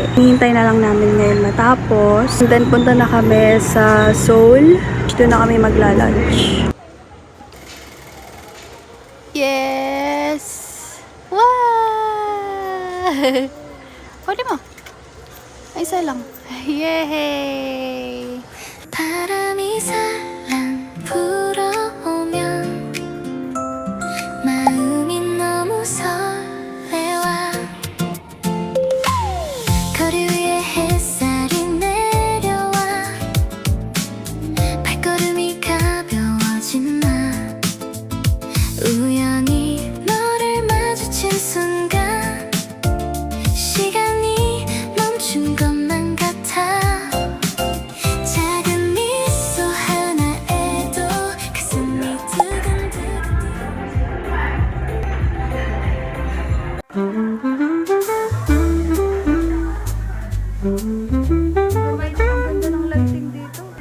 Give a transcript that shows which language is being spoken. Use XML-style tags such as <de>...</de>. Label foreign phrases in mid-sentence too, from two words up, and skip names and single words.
<tl>Hihintay na lang namin ngayon matapos.</tl> <en>And then</en> <tl>punta na kami sa Seoul. Dito na kami magla-lunch. Yes! Wow! Pwede mo. Ay, isa lang. Yay!</tl> <ko>바람이 살랑 불어오면 마음이 너무 설레와 거리 위에 햇살이 내려와 발걸음이 가벼워진 나 우연히 너를 마주친 순간 시간이 멈춘 것만 같아 작은 미소 하나에도 가슴이 두근두근</ko> <tl>Ang ganda ng lighting dito.</tl>